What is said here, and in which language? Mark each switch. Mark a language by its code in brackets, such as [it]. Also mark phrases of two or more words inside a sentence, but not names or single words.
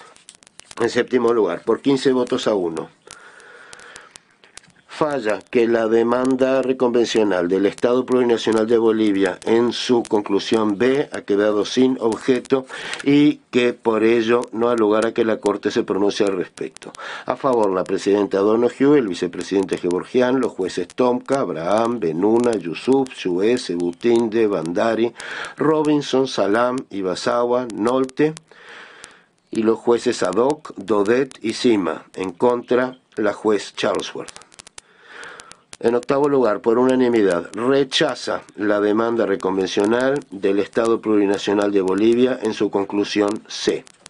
[es] En séptimo lugar, por 15 votos a 1, falla que la demanda reconvencional del Estado Plurinacional de Bolivia en su conclusión B ha quedado sin objeto y que por ello no ha lugar a que la Corte se pronuncie al respecto. A favor, la presidenta Donoghue, el vicepresidente Gevorgian, los jueces Tomka, Abraham, Benuna, Yusuf, Shue, Sebutinde, Bandari, Robinson, Salam, Ibasawa, Nolte y los jueces Sadok, Dodet y Sima. En contra, la juez Charlesworth. En octavo lugar, por unanimidad, rechaza la demanda reconvencional del Estado Plurinacional de Bolivia en su conclusión C.